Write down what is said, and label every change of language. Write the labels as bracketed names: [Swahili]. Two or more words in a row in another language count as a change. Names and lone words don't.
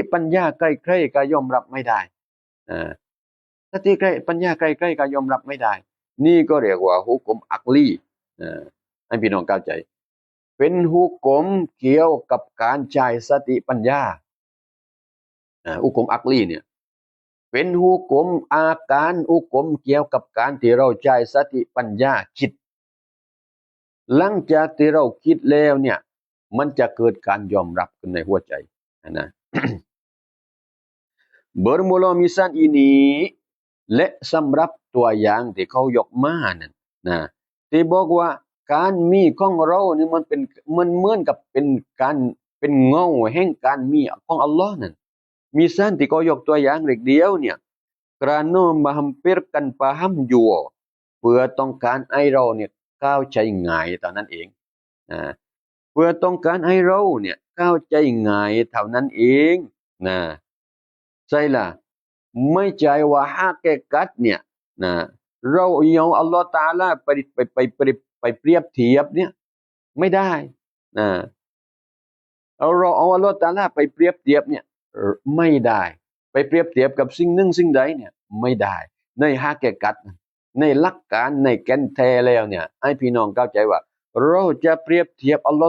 [Thai] ปัญญาใกล้ๆก็ยอมรับไม่ได้สติใกล้ปัญญาใกล้ๆก็ยอมรับไม่ได้นี่ก็เรียกว่าฮุกมอักลีให้พี่น้องเข้าใจเป็นฮุกมเกี่ยวกับการใช้สติปัญญาฮุกมอักลีเนี่ยเป็นฮุกมอาการฮุกมเกี่ยวกับการที่เราใช้สติปัญญาคิดหลังจากที่เราคิดแล้วเนี่ยมันจะเกิดการยอมรับขึ้นในหัวใจนะ [Malay] Bermula misal ini [Thai] และสำหรับตัวอย่างที่เขายกมานั่นนะที่บอกว่าการมีของ เรานี่มันเหมือนกับเป็นการเป็นเงาแห่งการมีของอัลลอฮ์นั่นมิสัลที่เขายกตัวอย่างเล็กเดียวเนี่ย [Malay] kerana menghampirkan paham jua [Thai] เพื่อต้องการให้เราเนี่ยเข้าใจง่ายเท่านั้นเองเพื่อต้องการให้เราเนี่ยเข้าใจง่ายเท่านั้นเองนะใช่ล่ะไม่ใช่ว่าฮากิกัต เนี่ยนะเราเอาอัลลอฮฺตะอาลาไปเปรียบเทียบเนี่ยไม่ได้นะเราเอาอัลลอฮฺตะอาลาไปเปรียบเทียบเนี่ยไม่ได้ไปเปรียบเทียบกับสิ่งหนึ่งสิ่งใดเนี่ยไม่ได้ในฮากิกัตในหลักการในแก่นแท้แล้วเนี่ยให้พี่น้องเข้าใจว่าเราจะเปรียบเทียบอัลลอฮฺ